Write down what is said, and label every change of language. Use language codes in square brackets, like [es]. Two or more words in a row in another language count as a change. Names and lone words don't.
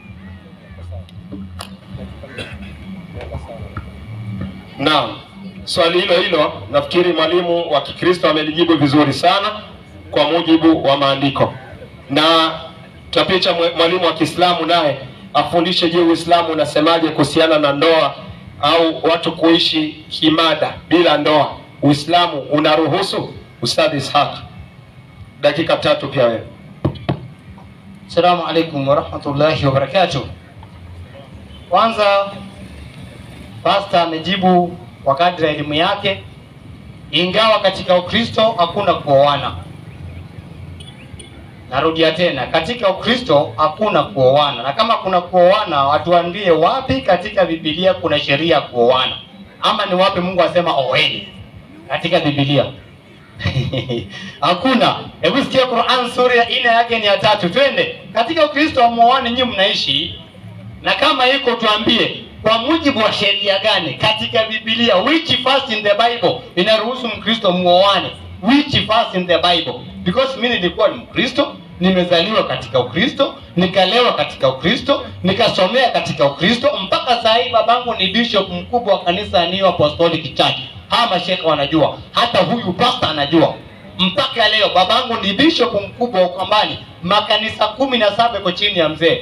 [sw] Naam, swali hilo nafikiri mwalimu wa Kikristo amelijibu vizuri sana kwa mujibu wa maandiko. Na tutapicha mwalimu wa Kiislamu naye afundishe, je, Uislamu unasemaje kuhusiana na ndoa au watu kuishi kimada bila ndoa? Uislamu unaruhusu? Ustadhi Ishaq, dakika 3 pia wewe. [ar] Assalamu alaikum warahmatullahi wabarakatuh. [sw] Kwanza pasta amejibu kwa kadri ya elimu yake, ingawa katika Ukristo hakuna kuoana. Narudia tena, katika Ukristo hakuna kuoana, na kama kuna kuoana watuambie wapi katika Biblia kuna sheria kuoana, ama ni wapi Mungu asema oeni katika Biblia? Hakuna. Hebu sikia Qur'an sura ya 4 yake ni ya 3. Twende. Katika Ukristo muoane nyinyi mnaishi, na kama iko tuambie kwa mujibu wa sheria gani katika Biblia, [en] which verse in the Bible [sw] inaruhusu Mkristo muoane? [en] Which verse in the Bible? [sw] Because mimi nilikuwa ni Mkristo, nimezaliwa katika Ukristo, nikalewa katika Ukristo, nikasomea katika Ukristo, mpaka saa hii babangu ni bishop mkubwa wa kanisa New Apostolic Church. Hawa mashekhe wanajua, hata huyu pastor anajua. Mpaka leo babangu ni bishop mkubwa wa Ukambani, makanisa 17 kwa chini ya mzee.